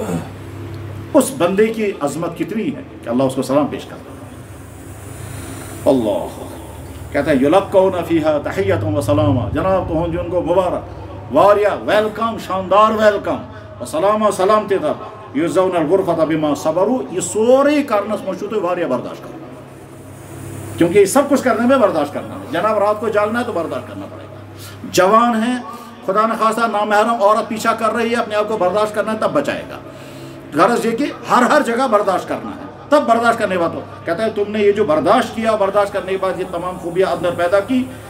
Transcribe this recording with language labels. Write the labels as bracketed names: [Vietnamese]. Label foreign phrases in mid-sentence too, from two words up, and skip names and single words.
[Urdu] اس بندے کی عظمت کتنی ہے کہ اللہ اس کو سلام پیش کرتا ہے. اللہ کہتا ہے [Arabic] یلقون فیہا تحیۃ و سلامہ. [Urdu] جناب تو ان کو مبارک, واریا ویلکم, شاندار ویلکم, [Arabic] و سلامہ [Urdu] سلامتی تھا. [Arabic] یجزون الغرفۃ بما صبروا. [Kashmiri] یہ سورے کرنس منٛز چھُو تُہۍ واریاہ برداشت کرو, [Urdu] کیونکہ یہ سب کچھ کرنے میں برداشت کرنا ہے. جناب رات کو جاگنا ہے تو برداشت کرنا پڑے گا. جوان ہے, خدا نخواستہ نامحرم عورت پیچھا کر رہی ہے, اپنے آپ کو برداشت کرنا ہے تب بچائے گا. غرض یہ کہ ہر جگہ برداشت کرنا ہے, تب برداشت کرنے کے بعد. کہتا ہے تم نے یہ جو برداشت کیا, برداشت کرنے کے بعد یہ تمام خوبیاں اندر پیدا کی.